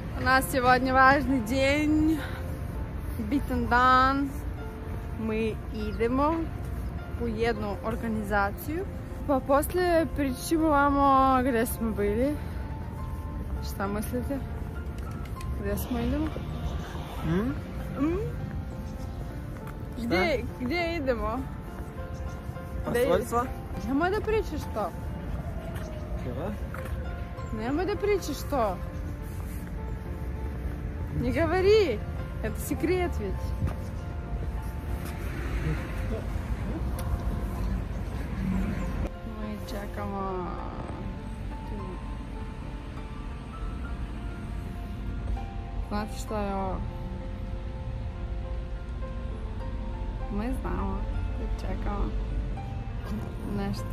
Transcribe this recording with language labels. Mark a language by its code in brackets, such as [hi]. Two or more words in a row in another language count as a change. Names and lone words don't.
[ru] нас сегодня важный день, [sr] bitan dan. Мы idemo u jednu organizaciju. Pa poslije pričamo vamo gdje smo bili. Šta mislite? Gdje smo idemo? Gdje idemo? [ru] Посольство? [sr] Nemoj da pričaš to. [ru] Чего? [sr] Nemoj da pričaš to. [ru] Не говори. Это секрет ведь. Мы čekamo. [sr] Znate što je ovo? Mi znamo. Čekamo. Nešto.